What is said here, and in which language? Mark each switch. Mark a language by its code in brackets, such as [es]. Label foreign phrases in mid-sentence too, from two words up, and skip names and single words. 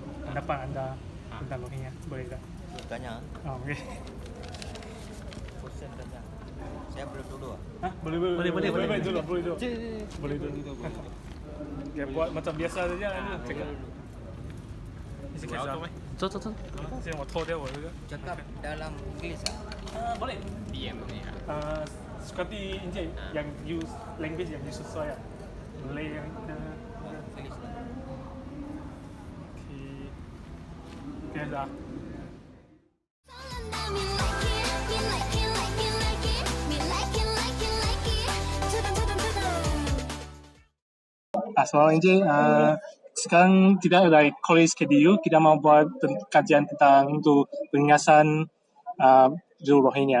[ms] Pendapat anda tentang Rohingya. Boleh tak? Tanya. Oh, okey. Question tanya. Saya boleh duduk ah. Ha? Boleh dulu. Boleh dulu. Ya, buat macam biasa saja ni. Cakap. Ini sikit saja. [zh] 走走走。先我脱掉我这个。 [ms] Cakap dalam English ah. Boleh. Diam ni. Seperti Encik yang [en] use language [ms] yang sesuai lah. Malay yang kita. English lah. Okay. Okay dah. So Encik, sekarang kita dari College KDU, kita mau buat kajian tentang untuk penindasan Rohingya.